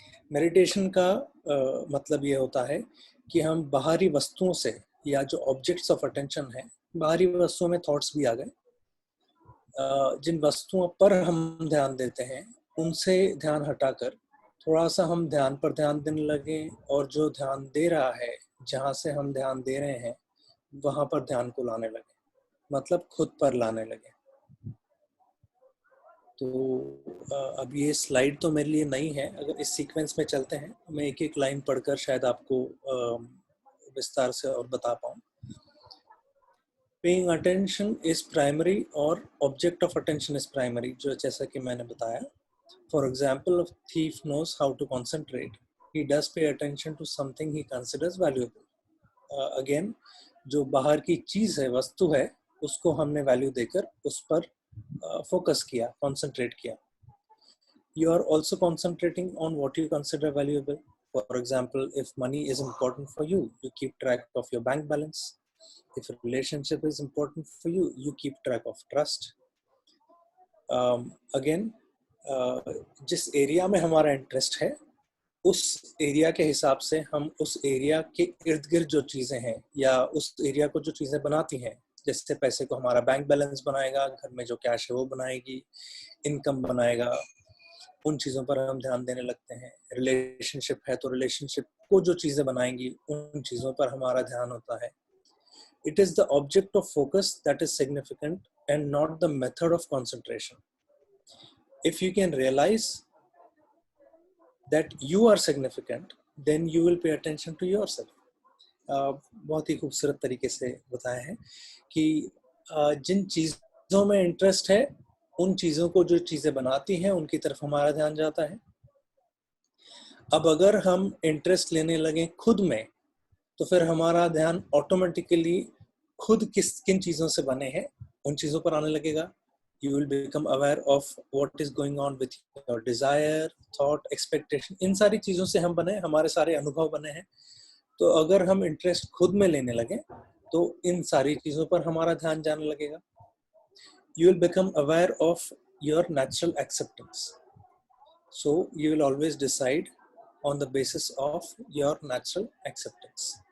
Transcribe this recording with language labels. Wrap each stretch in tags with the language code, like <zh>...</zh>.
<hi>Meditation का मतलब ये होता है कि हम बाहरी वस्तुओं से, या जो ऑब्जेक्ट्स ऑफ अटेंशन है, बाहरी वस्तुओं में थॉट्स भी आ गए, जिन वस्तुओं पर हम ध्यान देते हैं उनसे ध्यान हटाकर थोड़ा सा हम ध्यान पर ध्यान देने लगे, और जो ध्यान दे रहा है, जहाँ से हम ध्यान दे रहे हैं, वहाँ पर ध्यान को लाने लगे, मतलब खुद पर लाने लगे। तो अब ये स्लाइड तो मेरे लिए नई है, अगर इस सीक्वेंस में चलते हैं तो मैं एक एक लाइन पढ़कर शायद आपको विस्तार से और बता पाऊँ।</hi> <en>Paying attention is primary or object of attention is primary,</en> <hi>जो जैसा कि मैंने बताया.</hi> <en>For example, a thief knows how to concentrate. He does pay attention to something he considers valuable.</en> <hi>Again, जो बाहर की चीज़ है, वस्तु है, उसको हमने वैल्यू देकर उस पर फोकस किया, concentrate किया.</hi> <en>You are also concentrating on what you consider valuable. For example, if money is important for you, you keep track of your bank balance. If a relationship is important for you, you keep track of trust.</en> <hi>Again, जिस area में हमारा interest है, उस area के हिसाब से हम उस एरिया के इर्द गिर्द जो चीज़ें हैं या उस एरिया को जो चीज़ें बनाती हैं, जैसे पैसे को हमारा बैंक बैलेंस बनाएगा, घर में जो कैश है वो बनाएगी, इनकम बनाएगा, उन चीज़ों पर हम ध्यान देने लगते हैं. रिलेशनशिप है तो रिलेशनशिप को जो चीज़ें बनाएंगी, उन चीज़ों पर हमारा ध्यान होता है.</hi> <en>It is the object of focus that is significant and not the method of concentration. If you can realize that you are significant, then you will pay attention to yourself.</en> <hi>बहुत ही खूबसूरत तरीके से बताया है कि जिन चीज़ों में इंटरेस्ट है, उन चीज़ों को जो चीज़ें बनाती हैं, उनकी तरफ हमारा ध्यान जाता है. अब अगर हम इंटरेस्ट लेने लगे खुद में, तो फिर हमारा ध्यान ऑटोमेटिकली खुद किन चीज़ों से बने हैं उन चीज़ों पर आने लगेगा.</hi> <en>You will become aware of what is going on with your desire, thought, expectation.</en> <hi>इन सारी चीज़ों से हम बने, हमारे सारे अनुभव बने हैं. तो अगर हम इंटरेस्ट खुद में लेने लगे तो इन सारी चीज़ों पर हमारा ध्यान जाने लगेगा.</hi> <en>You will become aware of your natural acceptance. So you will always decide on the basis of your natural acceptance.</en>